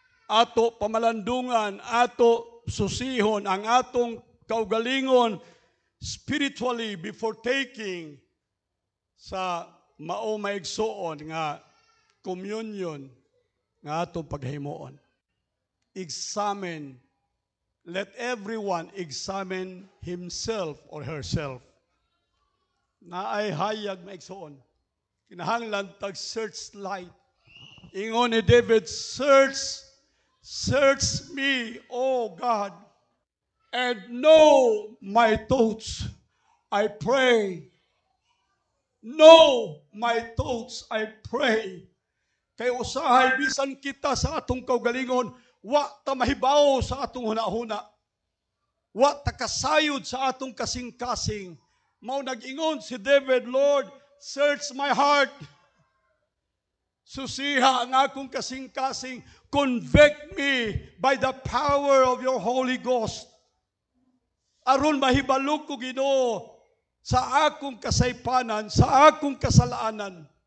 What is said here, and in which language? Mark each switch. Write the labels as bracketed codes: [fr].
[ceb] Ato pamalandungan, ato susihon ang atong kaugalingon [en] spiritually before taking [ceb] sa mao maigsuon nga communion nga atong paghimuon. [en] Examine. Let everyone examine himself or herself. [ceb] Naay hayag maigsuon. Kinahanglan tag searchlight. Ingon ni David, [en] search me, O God, and know my thoughts. I pray. Know my thoughts, I pray. [ceb] Kay usahay bisan kita sa atong kaugalingon, wa ta mahibaw sa atong hunahuna. Wa ta kasayod sa atong kasing-kasing. Mao nag-ingon si David, [en] Lord, search my heart. [ceb] Susiha ang akong kasing-kasing. [en] Convict me by the power of your Holy Ghost. [ceb] Aron mahibalog ko, Ginoo, sa akong kasaypanan, sa akong kasalaanan.